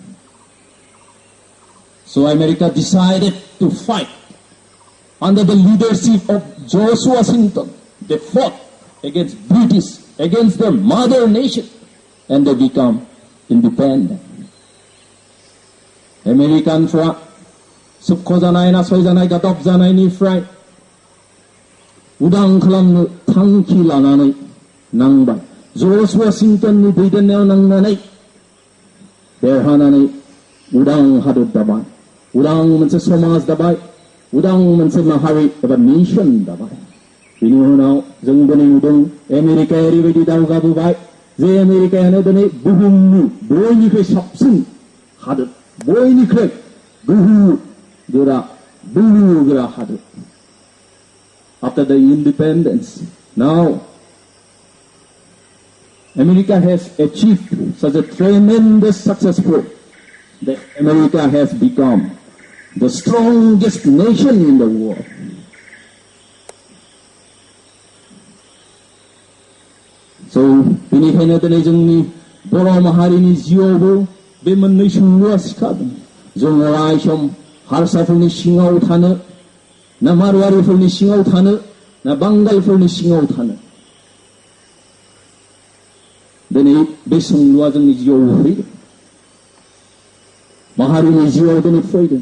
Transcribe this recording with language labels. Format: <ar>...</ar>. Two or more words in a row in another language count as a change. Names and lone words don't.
<en>So America decided to fight under the leadership of George Washington. They fought against British, against their mother nation, and they become independent.</en> <brx>आमेरिकानफ्रा सोबख'जानाय नासयजानाय गादब जानायनिफ्राय उदां खालामनो थांखि लानानै नांबाय। जर्ज वाशिंटननि दैदेननायाव नांनानै देरहानानै उदां हादर दाबाय, उदां मोनसे समाज दाबाय, उदां मोनसे माहारि एबा नेशन दाबाय। बिनि उनाव जों दिनै नुदों आमेरिकाया ओरैबायदि दावगाबोबाय जे आमेरिकायानो दिनै बुहुमनि बयनिख्रुइ साबसिन हादर, बयनिख्रुइ बोलो गोरा हादर।</brx> <en>After the independence, now America has achieved such a tremendous successful that America has become the strongest nation in the world. So,</en> <brx>बेनिखायनो दिनै जोंनि बर' माहारिनि जिउआवबो बे मोननै सोंलुआ सिखारदों। जों अराय सम हारसाफोरनि सिङाव थानो, ना मारवारिफोरनि सिङाव थानो, ना बांगालफोरनि सिङाव थानो। दिनै बे सोंलुआ जोंनि जिउआव फैदों, माहारिनि जिउआव दिनै फैदों।</brx>